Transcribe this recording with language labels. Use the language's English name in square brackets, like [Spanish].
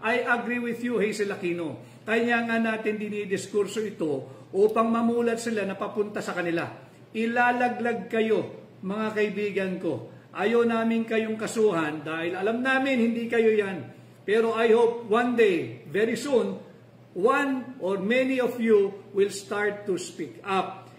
[English] I agree with you, Hazel Aquino. [Filipino] Kaya nga natin dinidiskurso ito upang mamulat sila na papunta sa kanila. Ilalaglag kayo, mga kaibigan ko. Ayaw namin kayong kasuhan dahil alam namin hindi kayo yan. [English] Pero I hope one day, very soon, one or many of you will start to speak up.